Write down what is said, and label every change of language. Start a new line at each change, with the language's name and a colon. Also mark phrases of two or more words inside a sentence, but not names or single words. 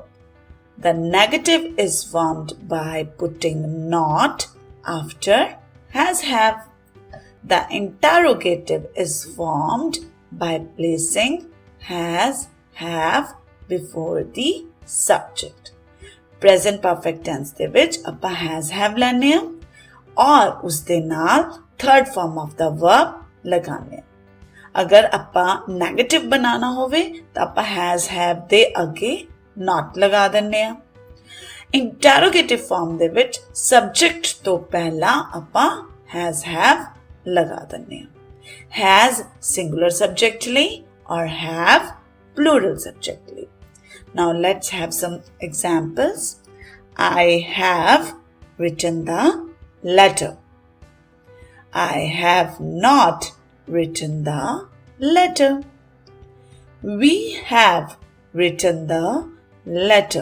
English: The negative is formed by putting not after has, have. The interrogative is formed by placing has, have before the subject. Present perfect tense
Punjabi: ਦੇ ਵਿੱਚ ਆਪਾਂ
English: has, have
Punjabi: ਲੈਣੇ ਆ ਔਰ ਉਸ ਦੇ ਨਾਲ
English: third form of the verb
Punjabi: ਲਗਾਣੇ ਆ। ਅਗਰ ਆਪਾਂ negative ਬਣਾਉਣਾ ਹੋਵੇ ਤਾਂ ਆਪਾਂ
English: has, have
Punjabi: ਦੇ ਅੱਗੇ not ਲਗਾ ਦਿੰਨੇ ਆ।
English: Interrogative form
Punjabi: ਦੇ ਵਿੱਚ subject ਤੋਂ ਪਹਿਲਾਂ ਆਪਾਂ
English: has, have
Punjabi: ਲਗਾ ਦਿੰਨੇ ਆ।
English: Has singular subject
Punjabi: ਲਈ ਔਰ
English: have plural subject ਲਈ। Now let's have some examples. I have written the letter. I have not written the letter. We have written the letter.